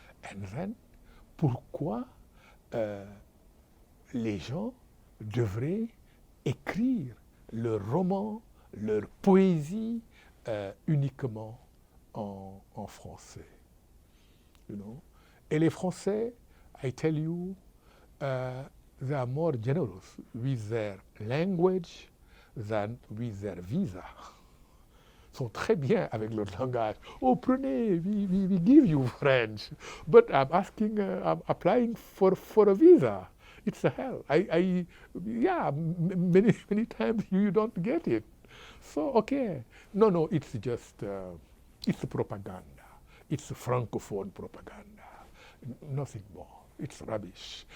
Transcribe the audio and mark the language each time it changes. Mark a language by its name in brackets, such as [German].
[English] And then, [French] pourquoi les gens devraient écrire leur roman, leur poésie uniquement en français, [English] you know? [French] Et les Français, [English] I tell you, they are more generous with their language than with their visa. [French] Sont très bien avec leur langage. [English] Oh, [French] prenez, [English] we give you French, but I'm asking, I'm applying for a visa. It's a hell. Yeah, many times you don't get it. So, okay. No, it's just, it's propaganda. It's Francophone propaganda. Nothing more. It's rubbish.